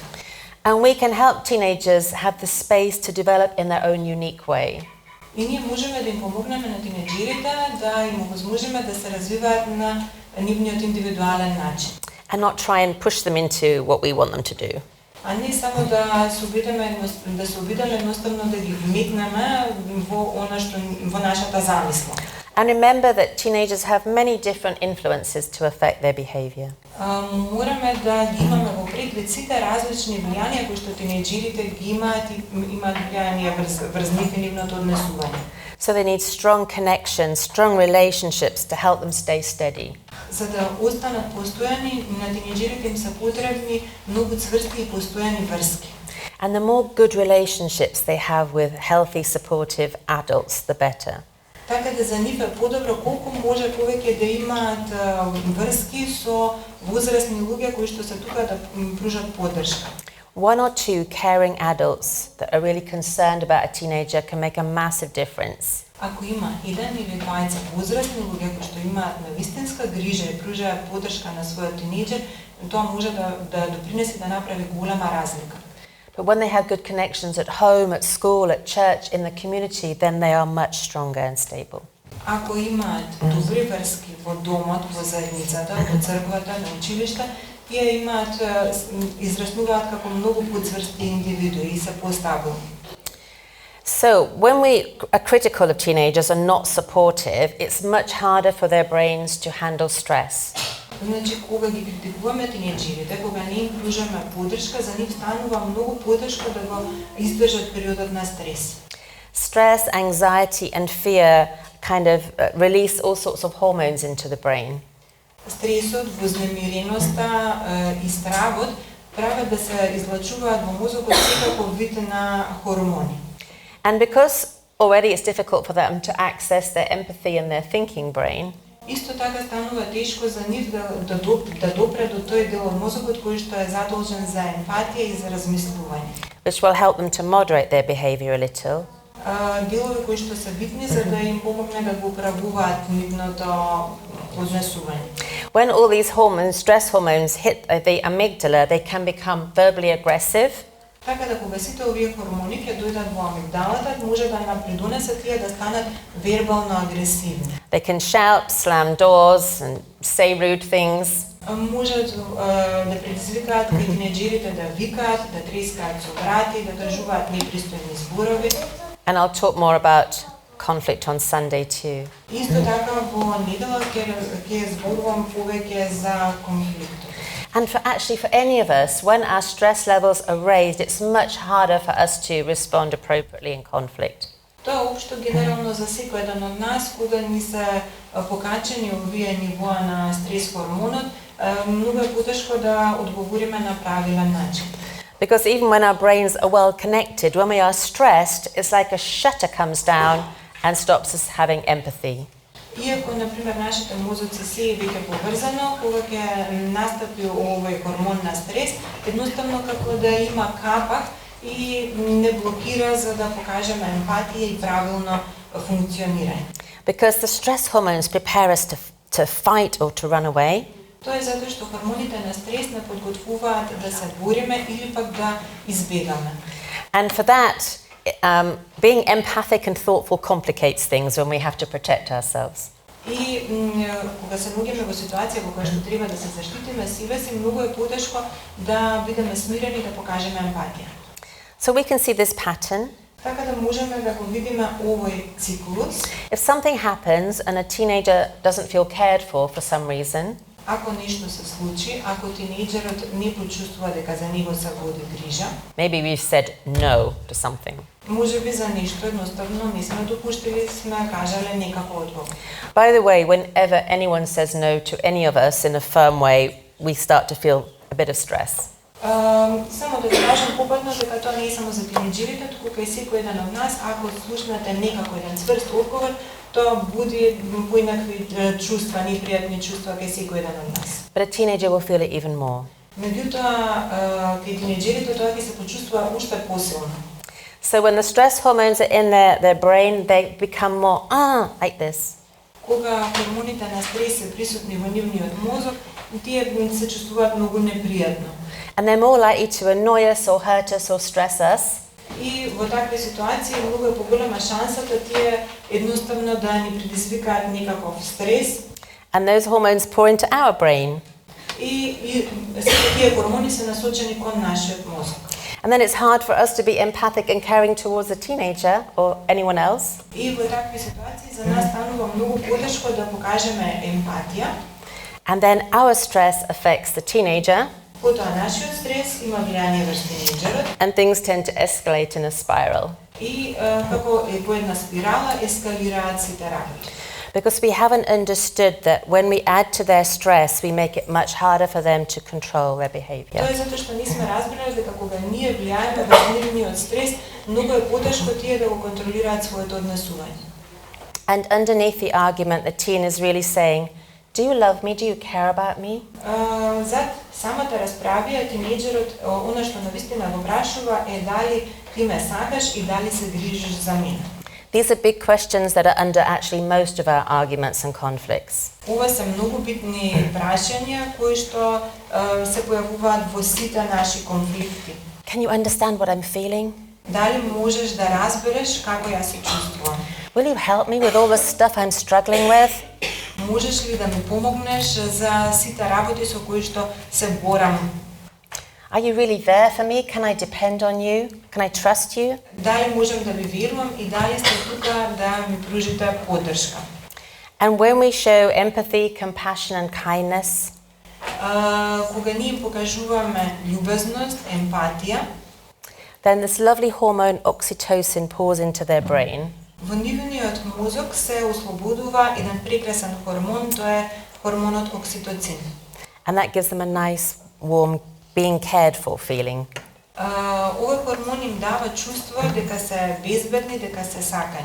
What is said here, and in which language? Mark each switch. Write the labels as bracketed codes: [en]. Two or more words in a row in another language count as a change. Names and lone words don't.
[en] And we can help teenagers have the space to develop in their own unique way. [mk] И ние можеме да им помогнеме на тинеџерите да им овозможиме да се развиваат на нивниот индивидуален начин. [en] And not try and push them into what we want them to do. [mk] А не само да се обидеме едноставно да ги вметнеме во она што во нашата замисла. [en] And remember that teenagers have many different influences to affect their behavior. [mk] Мораме да ги имаме во предвид сите различни влијанија кои што тинеџерите ги имаат и имаат влијание врз нивното однесување. [en] So they need strong connections, strong relationships to help them stay steady. [mk] За да останат постојани, на тинеџерите им се потребни многу цврсти и постојани врски. [en] And the more good relationships they have with healthy, supportive adults, the better. [mk] Така да за нив е подобро колку може повеќе да имаат врски со возрастни луѓе кои што се тука да пружат поддршка. [en] One or two caring adults that are really concerned about a teenager can make a massive difference. [mk] Ако има еден или двајца возрастни луѓе кои што имаат навистинска грижа и пружаат поддршка на својот тинеџер, тоа може да допринесе да направи голема разлика. [en] But when they have good connections at home, at school, at church, in the community, then they are much stronger and stable. [mk] Ако имаат добри врски во домот, во заедницата, во црквата, на училиште, тие имаат израснуваат како многу поцврсти индивидуи и се постабилни. [en] So when we are critical of teenagers and not supportive, it's much harder for their brains to handle stress. [mk] Значи, кога ги критикуваме тинејџерите, кога не им пружаме поддршка, за нив станува многу потешко да го издржат периодот на стрес. [en] Stress, anxiety and fear kind of release all sorts of hormones into the brain. [mk] Стресот, вознемиреноста и стравот прават да се излачуваат во мозокот секаков вид на хормони. [en] And because already it's difficult for them to access their empathy and their thinking brain, [mk] Исто така станува тешко за нив да допре до тој дел од мозокот кој што е задолжен за емпатија и за размислување. [en] which will help them to moderate their behavior a little. [mk] Делови кои што се битни за да им помогне да го управуваат нивното однесување. [en] When all these hormones, stress hormones, hit the amygdala, they can become verbally aggressive. [mk] Така да кога сите овие хормони ќе дојдат во амигдалата, може да нам придонесат тие да станат вербално агресивни. [en] They can shout, slam doors and say rude things. [mk] Можат да предизвикаат тинејџерите да викаат, да трескаат со врати, да кажуваат непристојни зборови. [en] And I'll talk more about conflict on Sunday too. [mk] Исто така во недела ќе зборувам повеќе за конфликтот. [en] And for any of us, when our stress levels are raised, it's much harder for us to respond appropriately in conflict. [mk] Тоа општо генерално за секој еден од нас, кога ни се покачени овие нивоа на стрес хормонот, многу е потешко да одговориме на правилен начин. [en] Because even when our brains are well connected, when we are stressed, it's like a shutter comes down and stops us having empathy. [mk] Иако, например, нашите мозоци се е веќе поврзано, кога ќе настапи овој хормон на стрес, едноставно како да има капак и не блокира за да покажеме емпатија и правилно функционирање. [en] Because the stress hormones prepare us to fight or to run away. [mk] Тоа е затоа што хормоните на стрес не подготвуваат да се бориме или пак да избегаме. [en] And for that, being empathic and thoughtful complicates things when we have to protect ourselves. [mk] И кога се наоѓаме во ситуација во која што треба да се заштитиме себе си, многу е потешко да бидеме смирени и да покажеме емпатија. [en] So we can see this pattern. [mk] Така да можеме да го видиме овој циклус. [en] If something happens and a teenager doesn't feel cared for some reason, [mk] Ако нешто се случи, ако тинејџерот не почувствува дека за него се води грижа, [en] maybe we've said no to something. [mk] можеби за нешто едноставно не сме допуштили, сме кажале некако одговор. [en] By the way, whenever anyone says no to any of us in a firm way, we start to feel a bit of stress. [mk] Само да ви кажам попатно дека тоа не е само за тинејџерите, туку кај секој еден од нас, ако слушнете некако еден цврст одговор, тоа буди поинакви чувства, непријатни чувства кај секој еден од нас. [en] But a teenager will feel it even more. [mk] Меѓутоа, кај тинејџерите тоа ќе се почувствува уште посилно. [en] So when the stress hormones are in their brain, they become more, like this. [mk] Кога хормоните на стрес се присутни во нивниот мозок, тие се чувствуваат многу непријатно. [en] And they're more likely to annoy us or hurt us or stress us. [mk] И во такви ситуации многу е поголема шансата тие едноставно да ни предизвикаат некаков стрес. [en] And those hormones pour into our brain. [mk] И сите тие хормони се насочени кон нашиот мозок. [en] And then it's hard for us to be empathic and caring towards a teenager or anyone else. [mk] И во такви ситуации за нас станува многу потешко да покажеме емпатија. [en] And then our stress affects the teenager. [mk] Потоа нашиот стрес има влијание врз тинејџерот. [en] And things tend to escalate in a spiral. [mk] И како е во една спирала ескалираат сите работи. [en] Because we haven't understood that when we add to their stress, we make it much harder for them to control their behavior. [mk] Тоа е затоа што не сме разбрале дека кога ние влијаеме врз нивниот стрес, многу е потешко тие да го контролираат своето однесување. [en] And underneath the argument, the teen is really saying, do you love me? Do you care about me? [mk] Зад самата расправија тинејџерот она што навистина го прашува е дали ти ме сакаш и дали се грижиш за мене. [en] These are big questions that are under actually most of our arguments and conflicts. [mk] Ова се многу битни прашања кои што се појавуваат во сите наши конфликти. [en] Can you understand what I'm feeling? [mk] Дали можеш да разбереш како ја се чувствувам? [en] Will you help me with all the stuff I'm struggling with? [mk] Можеш ли да ми помогнеш за сите работи со кои што се борам? [en] Are you really there for me? Can I depend on you? Can I trust you? [mk] Дали можам да ви верувам и дали сте тука да ми пружите поддршка. [en] And when we show empathy, compassion and kindness, [mk] Кога ние им покажуваме љубезност, емпатија, [en] then this lovely hormone oxytocin pours into their brain. [mk] во нивниот мозок се ослободува еден прекрасен хормон, тоа е хормонот окситоцин. [en] And that gives them a nice, warm, being cared for feeling. [mk] Овој хормон им дава чувство дека се безбедни, дека се сакани.